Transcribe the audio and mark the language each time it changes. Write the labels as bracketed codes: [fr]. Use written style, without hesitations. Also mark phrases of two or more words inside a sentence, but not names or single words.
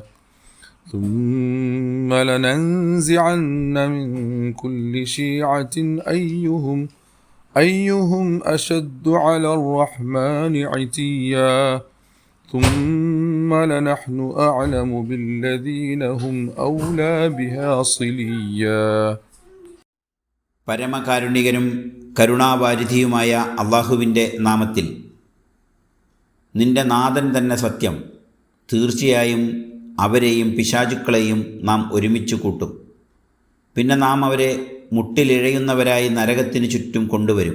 [ar] ثم لننزعن من كل شيعة أيهم أشد على الرحمن عتيا ثم لنحن أعلم بالذين هم أولى بها صليا. [ml] പരമകാരുണികനും കരുണാവാരിധിയുമായ അള്ളാഹുവിൻ്റെ നാമത്തിൽ. നിന്റെ നാഥൻ തന്നെ സത്യം. തീർച്ചയായും അവരെയും പിശാചുക്കളെയും നാം ഒരുമിച്ച് കൂട്ടും. പിന്നെ നാം അവരെ മുട്ടിലിഴയുന്നവരായി നരകത്തിന് ചുറ്റും കൊണ്ടുവരും.